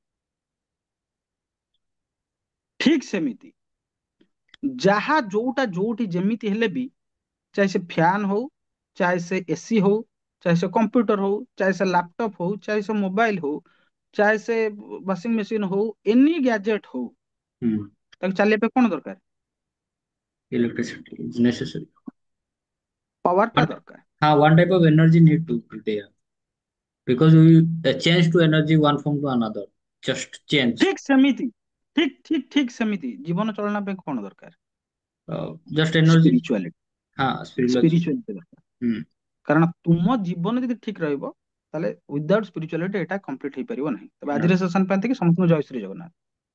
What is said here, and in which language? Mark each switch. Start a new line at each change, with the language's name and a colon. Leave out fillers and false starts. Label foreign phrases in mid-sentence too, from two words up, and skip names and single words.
Odia: ଠିକ ସେମିତି ଯାହା ଯୋଉଟା ଯୋଉଠି ଯେମିତି ହେଲେ ବି, ଚାहे ସେ ଫ୍ୟାନ ହଉ, ଚାहे ସେ ଏସି ହଉ, ଚାहे ସେ କମ୍ପ୍ୟୁଟର ହଉ, ଚାहे ସେ ଲାପଟପ ହଉ, ଚାहे ସେ ମୋବାଇଲ ହଉ, ଚାहे ସେ
English: washing machine
Odia: ହଉ,
English: any gadget
Odia: ହଉ, हम्म ତାକୁ ଚାଲିବା ପାଇଁ କଣ ଦରକାର?
English: electricity is necessary.
Odia: ପାୱାର ଟା ଦରକାର।
Hindi: हाँ,
English: one type of energy need to be there because we change to energy one form to another, just change।
Odia: ଠିକ ସେମିତି, ଠିକ ସେମିତି ଜୀବନ ଚଳନା ପାଇଁ କଣ ଦରକାର?
English: just energy।
Odia: ସ୍ପିରିଚୁଆଲିଟି।
English: हाँ, spiritual।
Odia: ସ୍ପିରିଚୁଆଲିଟି ଦରକାର। हम्म କାରଣ ତୁମ ଜୀବନ ଯଦି ଠିକ ରହିବ, ତାହେଲେ
English: without spirituality
Odia: ଏଟା କମ୍ପ୍ଲିଟ ହେଇପାରିବ ନାହିଁ। ତେବେ
English: no।
Odia: ଆଜିର ସେସନ ପାଇଁ ଏତିକି। ସମସ୍ତଙ୍କୁ ଜୟ ଶ୍ରୀ ଜଗନ୍ନାଥ।